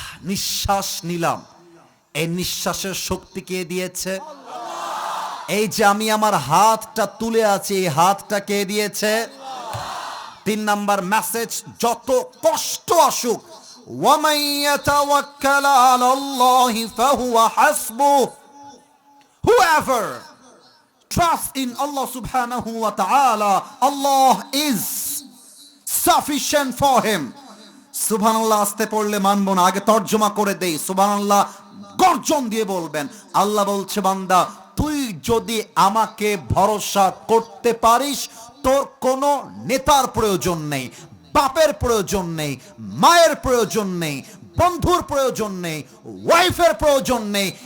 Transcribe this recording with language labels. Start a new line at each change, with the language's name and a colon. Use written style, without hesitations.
Bangla: নিঃশ্বাস নিলাম, এই নিঃশ্বাসের শক্তি কে দিয়েছে? এই যে আমি আমার হাতটা তুলে আছি, এই হাতটা কে দিয়েছে? তিন নাম্বার মেসেজ, যত কষ্ট আসুক,
Arabic: ওয়ামান ইয়াতাওয়াক্কাল আলাল্লাহি ফাহুয়া হাসবুহ।
English: Whoever trusts in Allah subhanahu wa ta'ala, Allah is sufficient for him.
Bangla: সুবহানাল্লাহ আস্তে পড়লে মানবো না, আগে তর্জমা করে দেই। সুবহানাল্লাহ গর্জন দিয়ে বলবেন। আল্লাহ বলছে, বান্দা তুই যদি আমাকে ভরসা করতে পারিস, তোর কোনো নেতার প্রয়োজন নেই, বাপের প্রয়োজন নেই, মায়ের প্রয়োজন নেই, বন্ধুর প্রয়োজন নেই, ওয়াইফের প্রয়োজন নেই।